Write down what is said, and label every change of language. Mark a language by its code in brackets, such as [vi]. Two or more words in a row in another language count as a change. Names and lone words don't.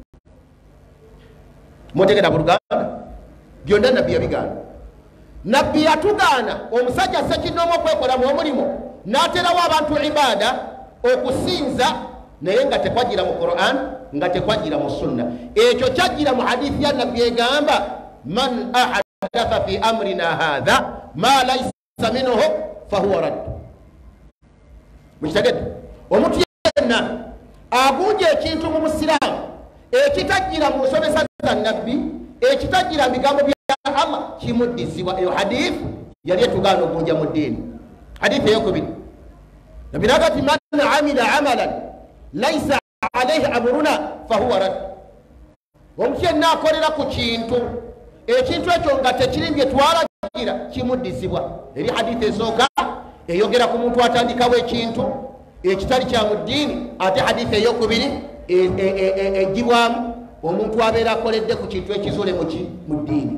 [lg] mutegera buluganda byonna nabbi yabigaana. nabbi yatugaana omusajja sekinoomu okwekolamu omulimu n'aterawo abantu ibaada okusinza naye nga tekwagira mu quran nga tekwagira mu sunna. ekyo kyagira mu hadithi ya nabbi egamba [ar] من أحدث في أمرنا هذا ما ليس منه فهو رد. [lg] mukitegedde? omuntu yenna agunja ekintu mu busiraamu ekitagira mu nsomesa za nabbi, ekitagira mu bigambo bya allah, kimuddizibwa. eyo hadithi yali etugaana ogunja mu ddiini. hadithi eyokubiri nabbi nagati [ar] من عمل عملا ليس عليه أمرنا فهو رد. [lg] omuntu yenna akolera ku kintu, ekintu ekyo nga tekiri bye twalagira, kimuddizibwa. eri hadithi esooka eyogera ku muntu atandikawo ekintu ekitali kya mu ddiini. ate hadithi eyokubiri egibwamu omuntu abeera akoledde ku kintu ekizule mu ddiini.